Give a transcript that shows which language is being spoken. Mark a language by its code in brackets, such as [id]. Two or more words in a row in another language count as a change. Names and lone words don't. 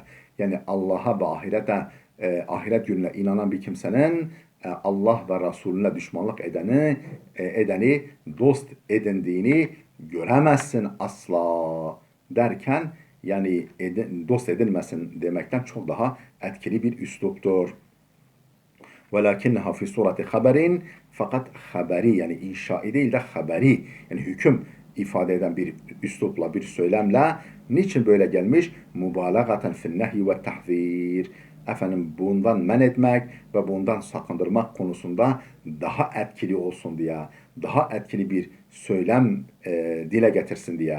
[tr] Yani Allah'a ve ahiret gününe inanan bir kimsenin Allah ve Resulüne düşmanlık edeni dost edindiğini göremezsin asla derken yani dost edilmesin demekten çok daha etkili bir üsluptur. [ar] وَلَكِنَّهَا فِي صُورَةِ خَبَرٍ. [tr] Fakat haberi yani inşai değil de haberi yani hüküm ifade eden bir üslupla, bir söylemle niçin böyle gelmiş? [ar] مبالغة في النهي والتحذير. [tr] Efendim bundan men etmek ve bundan sakındırmak konusunda daha etkili olsun diye, daha etkili bir söylem dile getirsin diye.